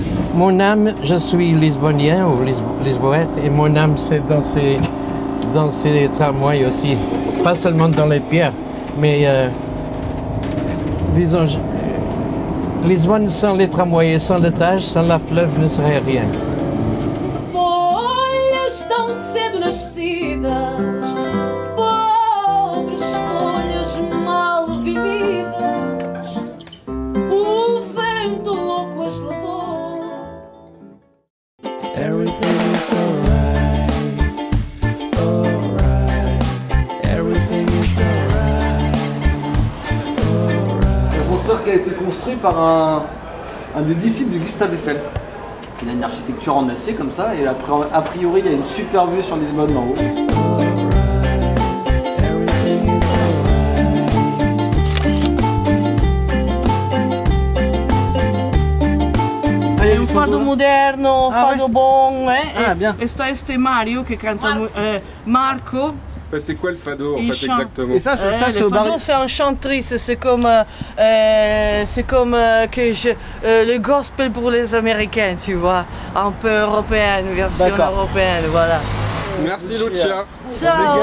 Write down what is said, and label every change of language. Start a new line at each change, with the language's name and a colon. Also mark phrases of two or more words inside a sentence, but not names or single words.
French: Mon âme, je suis lisbonien ou lisboète, et mon âme c'est dans ces tramways aussi. Pas seulement dans les pierres, mais disons, Lisbonne sans les tramways et sans le Tage, sans la fleuve ne serait rien.
Portuguese: Folhas tão cedo nascidas, pobres folhas mal vividas, o vento louco as levou.
English: Everything is alright, alright. Everything is alright, alright.
French: L'ascenseur qui a été construit par un des disciples de Gustave Eiffel. Il a une architecture en acier comme ça, et après, a priori il y a une super vue sur Lisbonne d'en haut.
Italian: È un fado moderno,
French: fado bon, Ah, bien.
Italian: E sta este Mario che canta Marco.
French: C'est quoi le fado en Il fait chante. exactement? Et ça, Le c'est au bar. fado c'est un chant triste, c'est comme le gospel pour les Américains, tu vois, un peu européenne, version D'accord. européenne, voilà. Merci Lucia. Ciao.